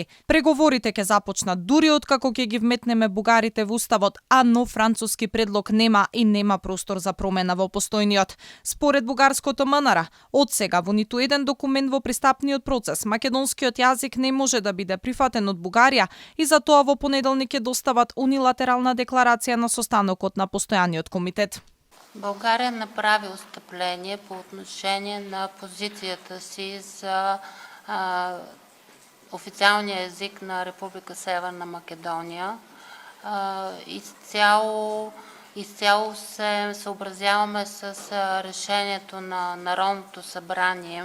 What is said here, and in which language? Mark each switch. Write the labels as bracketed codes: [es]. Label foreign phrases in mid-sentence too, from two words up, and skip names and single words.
[mk] Преговорите ќе започнат дури откако ќе ги вметнеме бугарите во уставот, а нов француски предлог нема и нема простор за промена во постојниот. Според бугарското МНР, од сега во ниту еден документ во пристапниот процес македонскиот јазик не може да биде прифатен од Бугарија и затоа во понеделник ќе достават унилатерална декларација на состанокот на постојаниот комитет. [bg] България направи отстъпление по отношение на позицията си за официалния език на Република Северна Македония. Изцяло се съобразяваме с решението на Народното събрание.